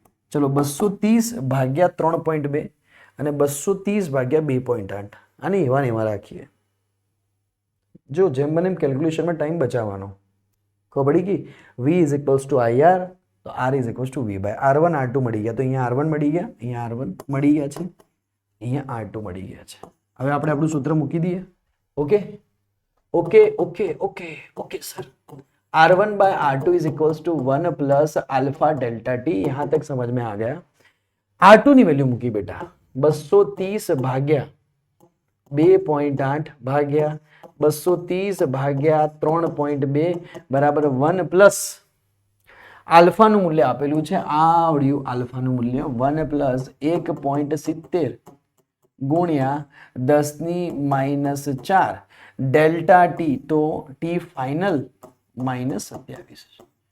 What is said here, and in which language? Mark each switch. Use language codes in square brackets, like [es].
[gu] ચલો 230 ભાગ્યા 3.2 અને 230 ભાગ્યા 2.8, અને એવા ને એવા રાખીએ. જો જેમ બને એમ કેલ્ક્યુલેશનમાં ટાઈમ બચાવવાનો. ખબર પડી ગઈ? [en] V is equals to IR, [gu] તો [en] R is equals to V/R1, [gu] R2 મળી ગયા, તો અહીંયા R1 મળી ગયા, અહીંયા R1 મળી ગયા છે, અહીંયા R2 મળી ગયા છે. હવે આપણે આપણું સૂત્ર મૂકી દઈએ. [hi] Okay okay okay okay okay sir, [en] R1/R2 is equals to 1 plus alpha delta T. [hi] यहां तक समझ में आ गया? [gu] R2 ની વેલ્યુ મૂકી બેટા 230 ભાગ્યા 2.8 ભાગ્યા 230 ભાગ્યા 3.2 બરાબર 1 પ્લસ આલ્ફાનું મૂલ્ય આપેલું છે, આવડ્યું આલ્ફાનું મૂલ્ય 1 પ્લસ 1.70 ગુણ્યા 10⁻⁴ ડેલ્ટા ટી, તો ટી ફાઇનલ -27.